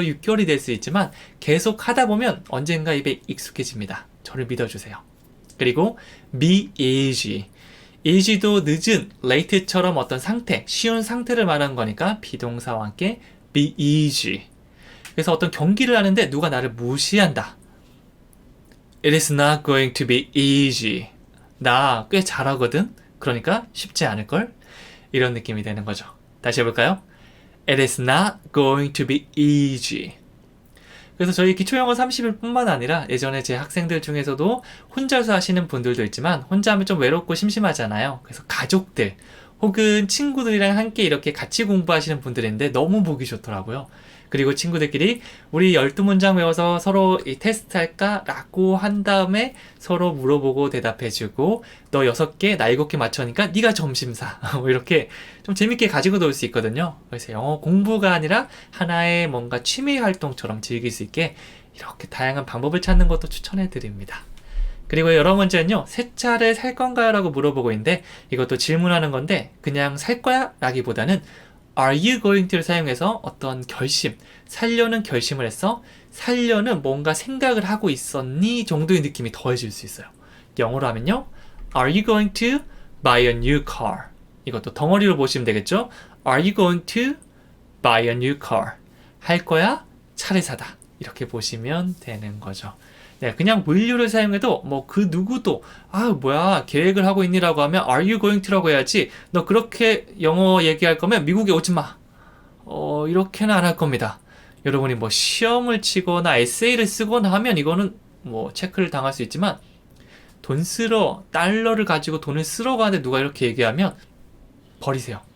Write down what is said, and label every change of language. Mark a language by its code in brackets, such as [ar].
[ko] 6개월이 될 수 있지만 계속 하다 보면 언젠가 입에 익숙해집니다. 저를 믿어주세요. 그리고 [en] be easy. [ko] easy도 늦은, late처럼 어떤 상태, 쉬운 상태를 말하는 거니까 비동사와 함께 be easy. 그래서 어떤 경기를 하는데 누가 나를 무시한다. [en] It is not going to be easy. [ko] 나 꽤 잘하거든. 그러니까 쉽지 않을걸? 이런 느낌이 되는 거죠. 다시 해볼까요? [en] It is not going to be easy. [ko] 그래서 저희 기초영어 30일 뿐만 아니라 예전에 제 학생들 중에서도 혼자서 하시는 분들도 있지만 혼자 하면 좀 외롭고 심심하잖아요. 그래서 가족들 혹은 친구들이랑 함께 이렇게 같이 공부하시는 분들인데 너무 보기 좋더라고요. 그리고 친구들끼리 우리 12문장 외워서 서로 이 테스트 할까? 라고 한 다음에 서로 물어보고 대답해주고 너 6개, 나 7개 맞춰니까 네가 점심사. 이렇게 좀 재밌게 가지고 놀 수 있거든요. 그래서 영어 공부가 아니라 하나의 뭔가 취미 활동처럼 즐길 수 있게 이렇게 다양한 방법을 찾는 것도 추천해드립니다. 그리고 여러 문제는요. 새 차를 살 건가요? 라고 물어보고 있는데 이것도 질문하는 건데 그냥 살 거야? 라기보다는 [en] Are you going to [ko] 를 사용해서 어떤 결심, 살려는 결심을 했어? 살려는 뭔가 생각을 하고 있었니? 정도의 느낌이 더해질 수 있어요. 영어로 하면요. [en] Are you going to buy a new car? [ko] 이것도 덩어리로 보시면 되겠죠? [en] Are you going to buy a new car? [ko] 할 거야? 차를 사다. 이렇게 보시면 되는 거죠. 네, 그냥 will유를 사용해도 그 누구도 계획을 하고 있니라고 하면 are you going to라고 해야지 너 그렇게 영어 얘기할 거면 미국에 오지 마. 이렇게는 안 할 겁니다. 여러분이 시험을 치거나 에세이를 쓰거나 하면 이거는 체크를 당할 수 있지만 달러를 가지고 돈을 쓰러 가는데 누가 이렇게 얘기하면 버리세요.